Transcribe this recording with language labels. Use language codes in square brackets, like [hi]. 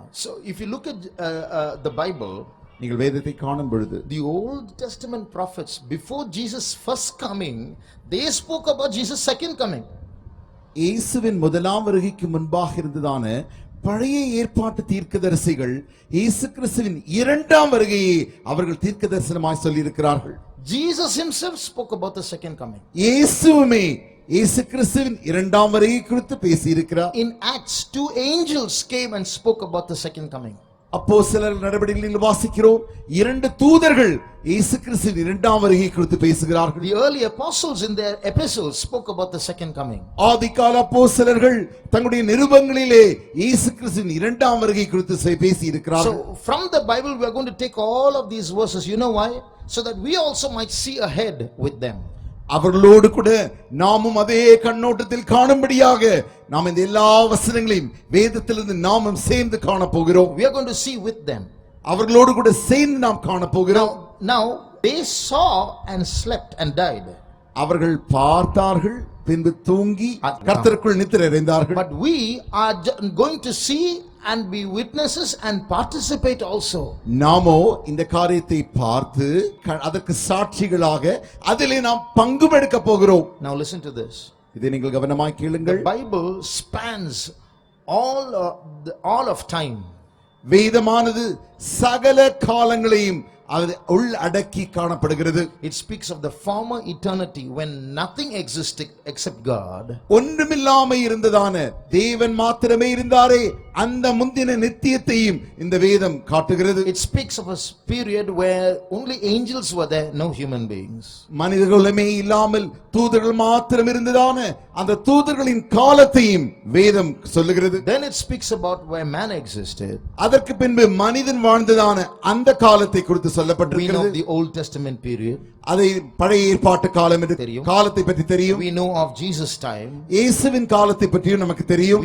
[en] So if you look at the Bible, [ta] நீங்கள் வேதத்தை காணும் பொழுது [en] the Old Testament prophets before Jesus first coming, they spoke about Jesus second coming. [ta] இயேசுவின் முதலாம் வருகைக்கு முன்பாக இருந்ததான பழைய ஏற்பாட்டு தீர்க்கதரிசிகள் இயேசு கிறிஸ்துவின் இரண்டாம் வருகையை அவர்கள் தீர்க்கதரிசனமாய் சொல்லி இருக்கிறார்கள். [en] Jesus himself spoke about the second coming. [ta] இயேசுவே இயேசு கிறிஸ்துவின் இரண்டாம் வருகை குறித்து பேசி இருக்கிறார். [en] In Acts 2 angels came and spoke about the second coming. [ta] அப்போஸ்தலர் நடவடிக்கைகளில் வாசிக்கிறோம் இரண்டு தூதர்கள் இயேசு கிறிஸ்துவின் இரண்டாம் வருகை குறித்து பேசுகிறார்கள். [en] The early apostles in their epistles spoke about the second coming. [ta] ஆதிகால அப்போஸ்தலர்கள் தங்களுடைய நிருபங்களிலே இயேசு கிறிஸ்துவின் இரண்டாம் வருகை குறித்து பேசி இருக்கிறார்கள். [en] So from the Bible we are going to take all of these verses. You know why? So that we also might see ahead with them. [ta] அவர்களோடு கூட நாமும் அதே கண்ணோட்டத்தில் காணும்படியாக நாம் இந்த எல்லா வசனங்களையும் வேதத்திலிருந்து நாமும் சேர்ந்து காண போகிறோம். [en] We are going to see with them. [ta] அவர்களோடு கூட சேர்ந்து நாம் காண போகிறோம். [en] Now they saw and slept and died. [ta] அவர்கள் பார்த்தார்கள் பின்பு தூங்கி கர்த்தருக்குள் நித்திரை அடைந்தார்கள். [en] But we are going to see and be witnesses and participate also. [ta] நாமோ இந்த காரியத்தை பார்த்து அதற்கு சாட்சிகளாக அதிலே நாம் பங்கும் எடுக்க போகிறோம். [en] Now listen to this. [ta] இதை நீங்கள் கவனமாய் கேளுங்கள். [en] The Bible spans all of time. [ta] வேதமானது சகல காலங்களையும் அது உள்ளடக்கி காணப்படுகிறது. [en] It speaks of the former eternity when nothing existed except God. [ta] ஒன்றுமில்லாமை இருந்ததான தேவன் மாத்திரமே இருந்தாரே அந்த முந்தின நித்தியத்தையும் இந்த வேதம் காட்டுகிறது. [en] It speaks of a period where only angels were there, no human beings. [ta] மனிதர்களுமே இல்லாமல் தூதர்கள் மாத்திரம் இருந்ததான அந்த தூதர்களின் காலத்தையும் வேதம் சொல்லுகிறது. [en] Then it speaks about where man existed. [ta] அதற்கு பின்பு மனிதன் வாழ்ந்ததான அந்த காலத்தை குறித்து [en] We know [ta] சொல்லப்பட்டிருக்கிறது. [en] the Old Testament period. [ta] அதை பழைய ஏற்பாட்டு காலம் என்று தெரியும். காலத்தை பற்றி தெரியும். [en] We know of Jesus' time. [ta] இயேசுவின் காலத்தை பற்றியும் நமக்கு தெரியும்.